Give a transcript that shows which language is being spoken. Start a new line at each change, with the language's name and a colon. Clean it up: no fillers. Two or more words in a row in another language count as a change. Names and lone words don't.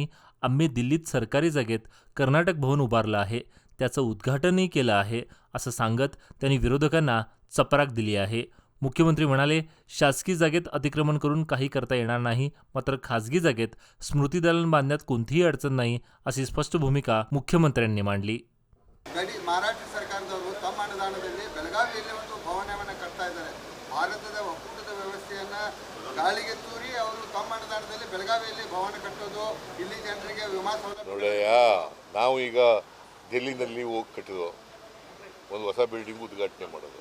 Marathi: आम्ही दिल्लीत सरकारी जागेत कर्नाटक भवन उभारलं आहे, त्याचं उद्घाटनही केलं आहे, असं सांगत त्यांनी विरोधकांना चपराक दिली आहे. मुख्यमंत्री म्हणाले, शासकीय जागेत अतिक्रमण करून काही करता येणार नाही, मात्र खासगी जागेत स्मृतिदालन बांधण्यात कोणतीही अडचण नाही, अशी स्पष्ट भूमिका मुख्यमंत्र्यांनी मांडली.
Kannada: ಗಡಿ ಮಹಾರಾಷ್ಟ್ರ ಸರ್ಕಾರದವರು ತಮ್ಮ ಅನುದಾನದಲ್ಲಿ ಬೆಳಗಾವಿಯಲ್ಲಿ ಒಂದು ಭವನವನ್ನು ಕಟ್ತಾ ಇದ್ದಾರೆ. ಭಾರತದ ಒಕ್ಕೂಟದ ವ್ಯವಸ್ಥೆಯನ್ನು ಗಾಳಿಗೆ ತೂರಿ ಅವರು ತಮ್ಮ ಅನುದಾನದಲ್ಲಿ ಬೆಳಗಾವಿಯಲ್ಲಿ ಭವನ ಕಟ್ಟೋದು, ಇಲ್ಲಿ ಜನರಿಗೆ ವಿಮಾ ಸೌಲಭ್ಯ. ನೋಡಯ್ಯ, ನಾವು ಈಗ ಡೆಲ್ಲಿನಲ್ಲಿ ಹೋಗಿ ಕಟ್ಟಿದೋ ಒಂದು ಹೊಸ ಬಿಲ್ಡಿಂಗ್ ಉದ್ಘಾಟನೆ ಮಾಡೋದು.